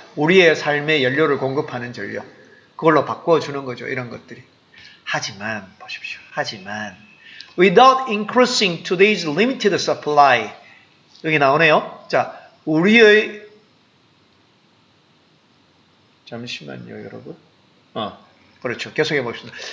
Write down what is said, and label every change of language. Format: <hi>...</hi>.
<ko>우리의 삶의 연료를 공급하는 전력. 그걸로 바꿔주는 거죠. 이런 것들이. 하지만 보십시오. 하지만</ko> <en>without increasing today's limited supply,</en> <ko>여기 나오네요. 자, 우리의 잠시만요, 여러분. 그렇죠. 계속해 봅시다.</ko>